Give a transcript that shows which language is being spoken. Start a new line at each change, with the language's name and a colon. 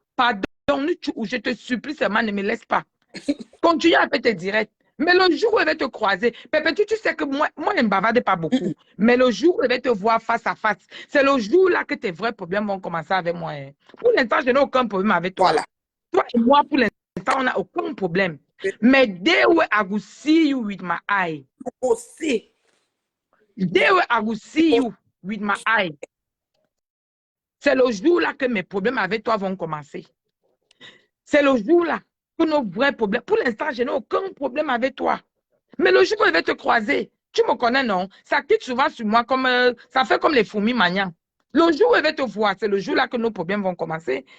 French: Pardon, je te supplie seulement, ne me laisse pas. Continue à faire tes directs. Mais le jour où elle va te croiser, Pépé, tu sais que moi, je ne bavarde pas beaucoup. Mais le jour où elle va te voir face à face, c'est le jour là que tes vrais problèmes vont commencer avec moi. Hein. Pour l'instant, je n'ai aucun problème avec toi. Voilà. Toi et moi, pour l'instant, on n'a aucun problème.
English: Mais day where I will see you with my eye. Day where I will see you with my eye.
French: C'est le jour là que mes problèmes avec toi vont commencer. C'est le jour là que nos vrais problèmes. Pour l'instant, je n'ai aucun problème avec toi. Mais le jour où je vais te croiser, tu me connais, non? Ça quitte souvent sur moi comme ça fait comme les fourmis maniants. Le jour où je vais te voir, c'est le jour là que nos problèmes vont commencer.